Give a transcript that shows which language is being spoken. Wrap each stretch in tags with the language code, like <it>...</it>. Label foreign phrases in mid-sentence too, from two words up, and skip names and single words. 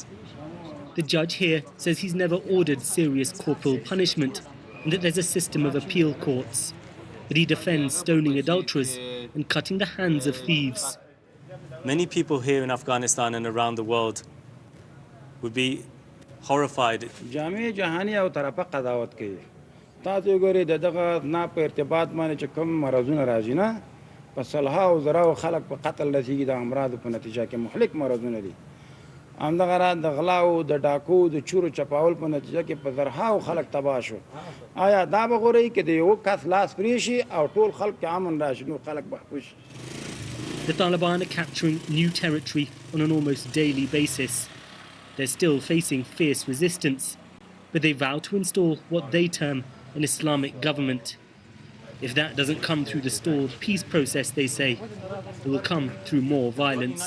<en>The judge here says he's never ordered serious corporal punishment and that there's a system of appeal courts. But he defends stoning adulterers and cutting the hands of thieves. Many people here in Afghanistan and around the world would be horrified.</en> <ps>همدغه د غلاو د ډاکو د چورو چپاول په نتیجه کې په زرهاو خلک تباه شو آیا دا به غوري کې د یو کس لاس پرې شي او ټول خلک امن راشي نو خلک محفوظ شي.</ps> <en>The Taliban are capturing new territory on an almost daily basis. They're still facing fierce resistance, but they vow to install what they term an Islamic government. If that doesn't come through the stalled peace process, they say, it will come through more violence.</en>